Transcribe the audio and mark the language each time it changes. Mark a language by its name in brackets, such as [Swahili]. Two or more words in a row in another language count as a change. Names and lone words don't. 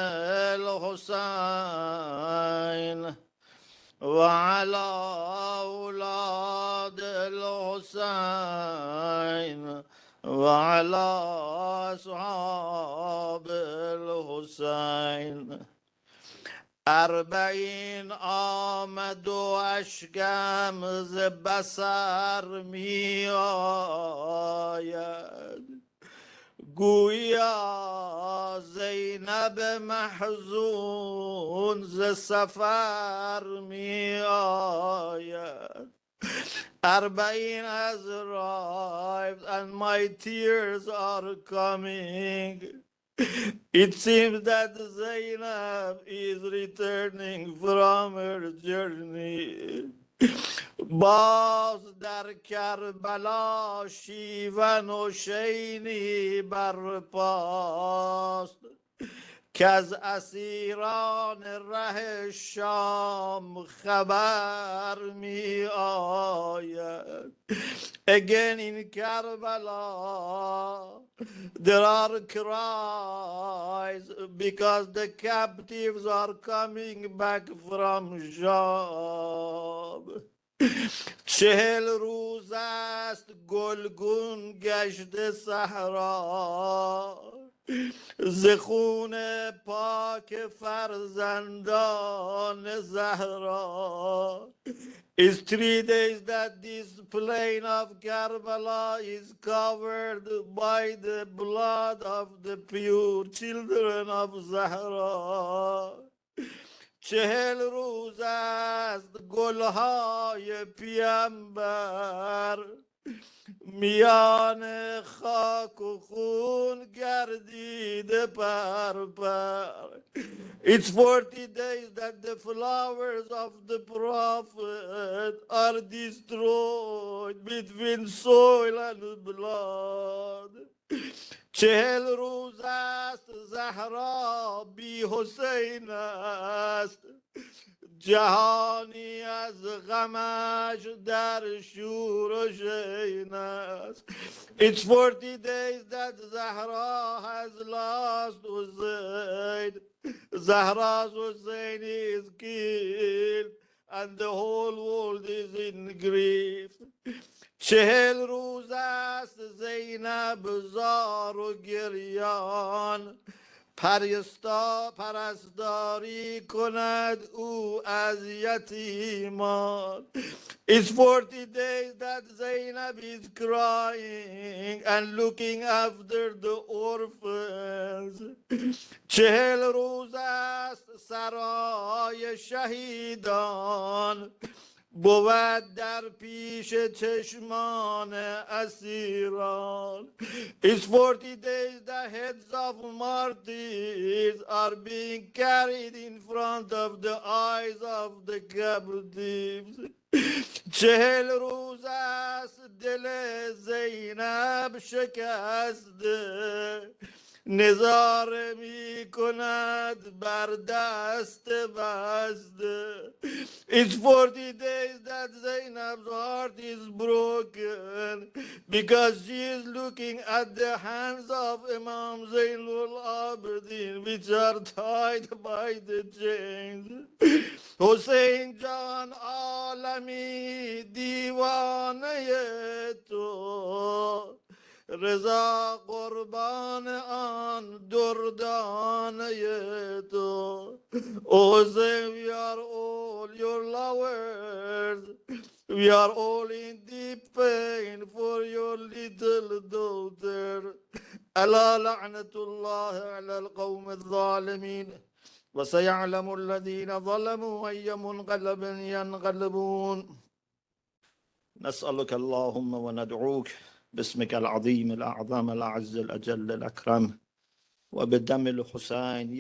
[Arabic] الحسين وعلى أولاد الحسين وعلى أصحاب الحسين [Persian] اربعین آمد و اشکم ز بصر می آید گویا زینب محزون ز سفر می آید [English] Arbaeen has arrived and my tears are coming. It seems that Zainab is returning from her journey. [Persian] باز در کربلا شیون و شینی برپاست که از اسیران ره شام خبر می آید. [English] Again in Karbala, there are cries because the captives are coming back from Sham. [Persian] 40 روز است گلگون گشت صحرا، ز خون پاک فرزندان زهرا. [English] It's 3 days that this plain of Karbala is covered by the blood of the pure children of Zahra. [Persian] 40 روز است گلهای پیامبر میان خاک و خون گردیده پر. [English] It's 40 days that the flowers of the prophet are destroyed between soil and blood. [Persian] 40 روز است زهرا بی حسین است، جهانی از غمش در شور و شین است. [English] It's 40 days that Zahra has lost Hussein. Zahra's Hussein is killed and the whole world is in grief. [Persian] 40 روز است زینب زار و گریان، پرستاری کند او از یتیمان. [English] It's 40 days that Zainab is crying and looking after the orphans. [Persian] 40 روز است سرای شهیدان بود در پیش چشمان اسیران. [English] It's 40 days the heads of martyrs are being carried in front of the eyes of the captives. [Persian] 40 روز است دل زینب شکسته، نظاره می کند بر دست بسته. [English] It's 40 days that Zainab's heart is broken because she is looking at the hands of Imam Zainul Abidin which are tied by the chains. [Persian] حسین جان عالمی دیوانه تو، رضا قربان آن دردانه تو. [English] Oh, say we are all your lovers, we are all in deep pain for your little daughter. [Arabic] ألا لعنة الله على القوم الظالمين وسيعلم الذين ظلموا أي منقلب ينقلبون. نسألك اللهم وندعوك باسمك العظيم الأعظم الأعز الأجل الأكرم وبدم الحسين.